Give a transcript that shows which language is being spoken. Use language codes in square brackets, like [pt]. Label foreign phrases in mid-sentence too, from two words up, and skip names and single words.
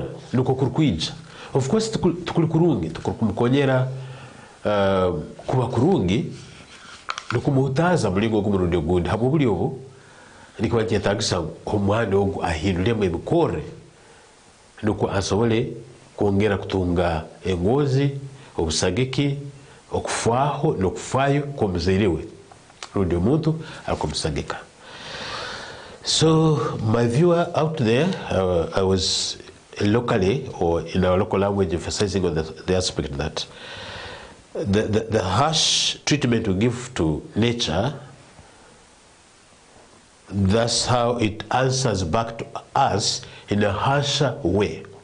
[ttj] nuko kurikwija [en] of course [ttj] tukuri kurungi tukuri kumukonyera kuba kurungi nokumuhutaza mulingo ogumurundi ogundi habwo buli obu nikuba kyetagisa omwana ogu ahinduremu ebikore nuko asobole kwongera kutunga engozi obusagiki okufaaho nokufaayo kw'omuzaire we rundi omuntu arikumusagika. [en] So my viewer out there, I was locally or in our local language emphasizing on the aspect that the harsh treatment we give to nature, that's how it answers back to us in a harsher way.